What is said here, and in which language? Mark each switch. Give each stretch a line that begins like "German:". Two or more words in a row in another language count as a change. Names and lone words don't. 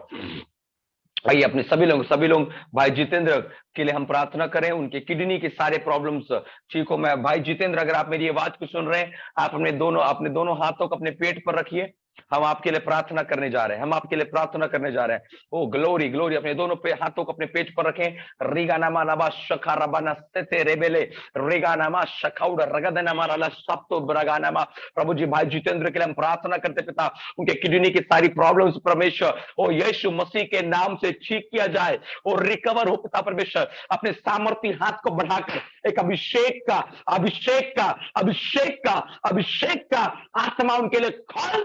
Hindi: आइए अपने सभी लोग भाई जितेंद्र के लिए हम प्रार्थना करें, उनके किडनी के सारे प्रॉब्लम्स ठीक हो। मैं भाई जितेंद्र, अगर आप मेरी आवाज को सुन रहे हैं, आप अपने दोनों हाथों को अपने पेट पर रखिए। हम आपके लिए प्रार्थना करने जा रहे हैं, ओ
English: glory glory.
Hindi: अपने दोनों हाथों को अपने पेट पर रखें। रिगानामा नबा शखा रबाना सेते रेबेले रिगानामा शखाउड रगदनामा रला सप्तो ब्रगानामा। प्रभु जी भाई जितेंद्र के लिए हम प्रार्थना करते पिता, उनके किडनी की सारी प्रॉब्लम्स परमेश्वर ओ यीशु मसीह के नाम से ठीक किया जाए और रिकवर हो पिता परमेश्वर। अपने सामर्थी हाथ को बढ़ाकर एक अभिषेक का आत्मा उनके लिए खोल दे प्रभु जी।